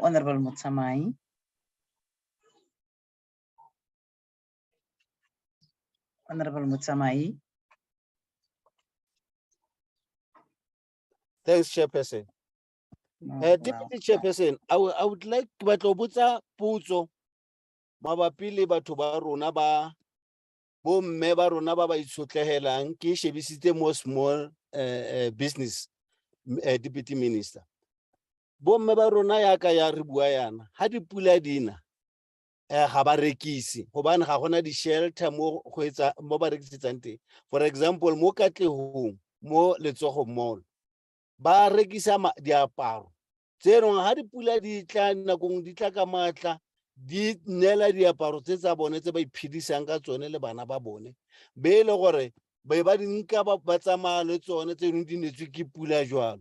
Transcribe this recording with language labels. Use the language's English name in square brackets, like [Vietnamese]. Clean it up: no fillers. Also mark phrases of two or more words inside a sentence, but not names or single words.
[English] Honorable Mutsamai. Honorable Mutsamai. Thanks, Chairperson. Deputy Chairperson, I would like to [Southern Sotho] botsa putso mabapi le batho ba rona ba bo mme ba rona ba itshotlehelang ke shebisitse mo [English] small business, Deputy Minister. [Southern Sotho] Bo mme ba rona ya ka ya re bua yana ha dipula dina ga ba rekisi gobane ga gona di shelter mo go etsa mo ba rekisetsang teng. [English] For example, [Southern Sotho] mo Katlehong mo Letsogo Mall ba rekisa diaparo tse reng ha dipula di tla nakong di tla ka matla di nela diaparo tse tsa bone tse ba iphedisang ka tsone le bana ba bone be le gore ba di nka ba tsamaya le tsone tse di netswe ke pula jwalo.